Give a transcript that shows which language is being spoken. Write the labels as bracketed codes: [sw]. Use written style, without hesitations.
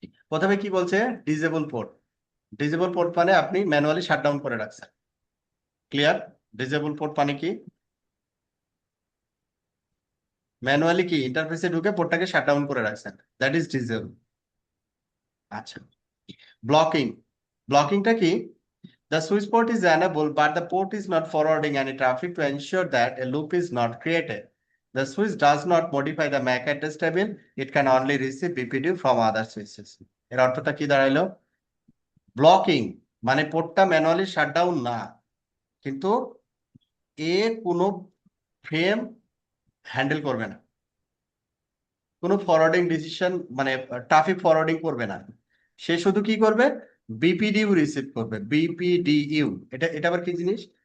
[bn] প্রথমে কি বলছে? Disable port. ডিজেবল পোর্ট মানে আপনি ম্যানুয়ালি শাটডাউন করে রাখছেন। ক্লিয়ার? ডিজেবল পোর্ট মানে কি? ম্যানুয়ালি কি ইন্টারফেসে ঢুকে পোর্টটাকে শাটডাউন করে রাখছেন, [en] That is disable. [bn] আচ্ছা, ব্লকিং। ব্লকিংটা কি? [en] The switch port is enabled, but the port is not forwarding any traffic to ensure that a loop is not created. The switch does not modify the MAC address table. It can only receive BPD from other switches. [bn] এর অর্থটা কি দাঁড়াইলো? Blocking মানে পোর্টটা manually shutdown না, কিন্তু এ কোনো frame handle করবে না, কোনো ফরওয়ার্ডিং ডিসিশন মানে ট্রাফিক ফরওয়ার্ডিং করবে না। সে শুধু কি করবে? বিপিডিউ রিসিভ করবে, বিপিডিইউ। এটা এটা আবার কি জিনিস?